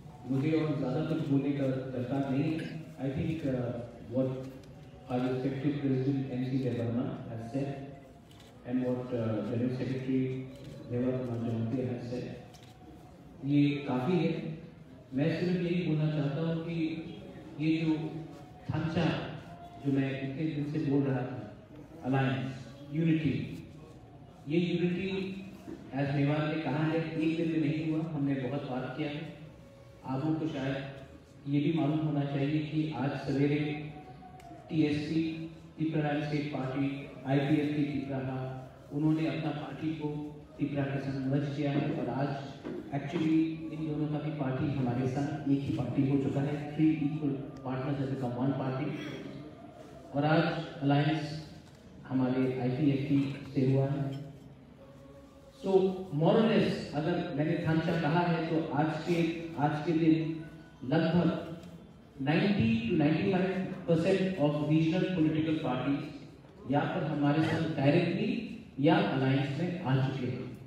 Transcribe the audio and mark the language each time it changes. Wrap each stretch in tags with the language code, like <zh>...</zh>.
<hi>मुझे और ज़्यादा कुछ बोलने का दरकार नहीं है।</hi> <en>I think what our respected President MC Devarna has said and what General Secretary Devarna has said,</en> <hi>ये काफ़ी है। मैं सिर्फ यही बोलना चाहता हूँ कि ये जो ढांचा जो मैं इतने दिन से बोल रहा था, अलायंस, यूनिटी, ये यूनिटी एज मेवाड़ ने कहा है एक दिन में नहीं हुआ, हमने बहुत बात किया है। आप लोगों को शायद ये भी मालूम होना चाहिए कि आज सवेरे TSP Tripura state party IPFT TIPRA उन्होंने अपना पार्टी को त्रिपुरा के संग मर्ज किया है और आज एक्चुअली इन दोनों का भी पार्टी हमारे साथ एक ही पार्टी हो चुका है।</hi> <en>3 equal partners have become one party</en> <hi>और आज अलायंस हमारे IPFT से हुआ है। सो मोरलेस अगर मैंने ढांचा कहा है तो आज के दिन लगभग 90 to 95% of regional political parties या पर हमारे साथ डायरेक्टली या अलायंस में आ चुके हैं।</hi>